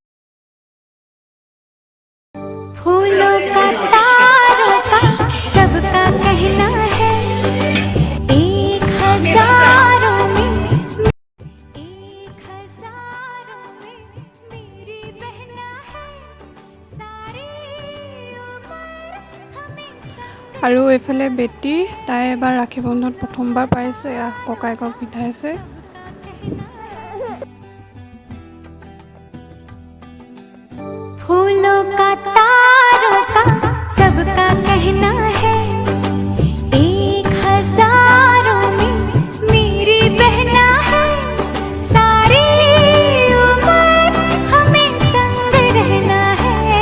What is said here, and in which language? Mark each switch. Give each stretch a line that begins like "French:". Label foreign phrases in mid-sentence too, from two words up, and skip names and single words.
Hindi: फूलों का तारों का सबका कहना है, एक हजारों में मेरी बहना है, सारी उम्र हमें संग।
Assamese: আৰু এইফালে বেটি তাই এবাৰ ৰাখী বন্ধনত প্ৰথমবাৰ পাইছে, ককায়েকক পিন্ধাইছে।
Hindi: फूलों का तारों का सबका कहना है, एक हजारों में मेरी बहना है, सारी उम्र हमें संग रहना है।